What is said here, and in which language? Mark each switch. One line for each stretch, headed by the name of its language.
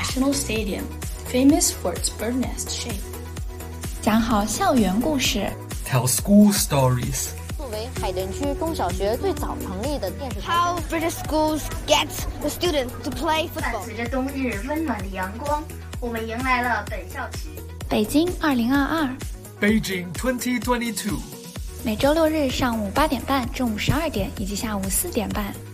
English: The National Stadium, famous for its bird nest shape.
Chinese: 讲好校园故事。
English: Tell school stories.
Chinese: 作为海淀区中小学最早成立的电视台。
English: How British schools get the students to play football.
Chinese: 伴随着冬日温暖的阳光，我们迎来了本校期。北京2022。
English: Beijing 2022，
Chinese: 每周六日上午8点半正午12点以及下午4点半，